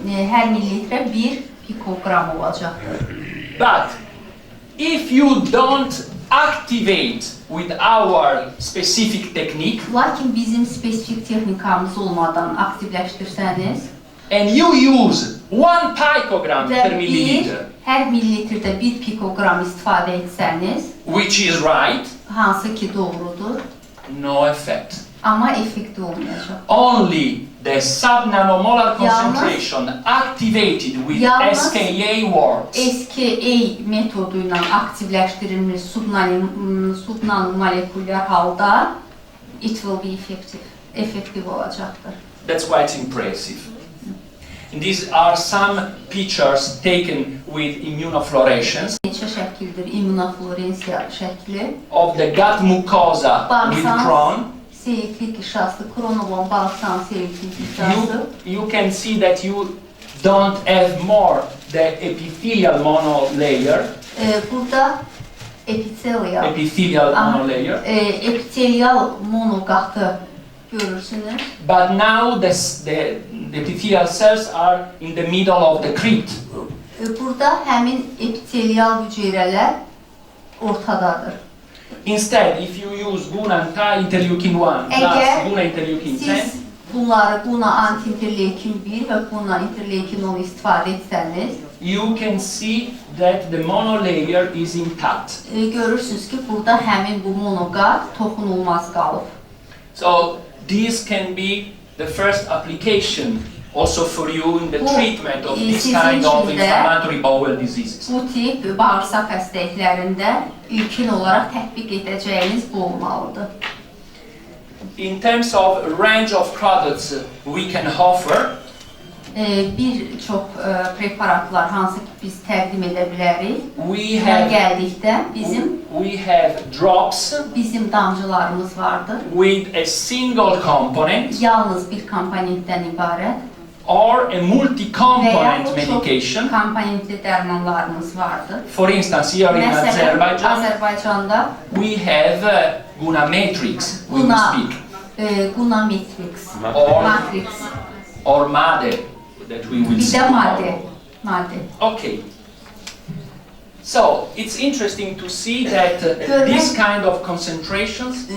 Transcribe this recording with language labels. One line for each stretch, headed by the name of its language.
Azerbaijani: Hər millilitrə 1 pikogram olacaqdır.
English: But if you don't activate with our specific technique
Azerbaijani: Lakin bizim spesifik texnikamız olmadan aktivləşdirsəniz
English: and you use 1 picogram
Azerbaijani: və
English: per milliliter,
Azerbaijani: hər millilitrdə 1 pikogram istifadə etsəniz,
English: which is right,
Azerbaijani: hansı ki doğrudur,
English: no effect.
Azerbaijani: amma effekti olmayacaq.
English: Only the subnanomolar concentration activated with
Azerbaijani: Yalnız
English: SKA works.
Azerbaijani: SKA metodu ilə aktivləşdirilmiş subnanomolekulyar halda
English: it will be
Azerbaijani: effektiv olacaqdır.
English: That's quite impressive. And these are some pictures taken with immunofluorescence
Azerbaijani: Neçə şəkildir immunofluorensiya şəkli.
English: of the gut mucosa with Crohn.
Azerbaijani: Seyiklik işası, kron olan bağırsan seyiklik işası.
English: You can see that you don't have more the epithelial monolayer.
Azerbaijani: Burada epithelial
English: Monolayer.
Azerbaijani: Epithelial monoqatı görürsünüz.
English: But now the epithelial cells are in the middle of the crypt.
Azerbaijani: Burada həmin epithelial hüceyrələr ortadadır.
English: Instead, if you use Guna interleukin 1 plus
Azerbaijani: Əgər
English: Guna interleukin 10,
Azerbaijani: siz bunları Guna anti-interleukin 1 və Guna interleukin 10 istifadə etsəniz,
English: you can see that the monolayer is intact.
Azerbaijani: Görürsünüz ki, burada həmin bu monoqat toxunulmaz qalıb.
English: So this can be the first application also for you in the treatment of this kind of inflammatory bowel diseases.
Azerbaijani: Bu tip bağırsaq xəstəliklərində ilkin olaraq tətbiq edəcəyiniz bu olmalıdır.
English: In terms of range of products we can offer,
Azerbaijani: Bir çox preparatlar hansı ki biz təqdim edə bilərik.
English: we
Azerbaijani: Gəldikdə
English: have drops
Azerbaijani: bizim damcılarımız vardır.
English: with a single component
Azerbaijani: Yalnız bir komponentdən ibarət.
English: or a multi-component
Azerbaijani: Və ya
English: medication.
Azerbaijani: çox komponentli dərmanlarımız vardır.
English: For instance, here in
Azerbaijani: Məsələn,
English: Azerbaijan,
Azerbaijani: Azərbaycanda
English: we have Guna Matrix, we will speak, Guna Matrix, or, Matrix, or MADE, that we will
Azerbaijani: bir
English: speak
Azerbaijani: də
English: about.
Azerbaijani: madde.
English: Okay. So, it's interesting to see that this kind of concentrations,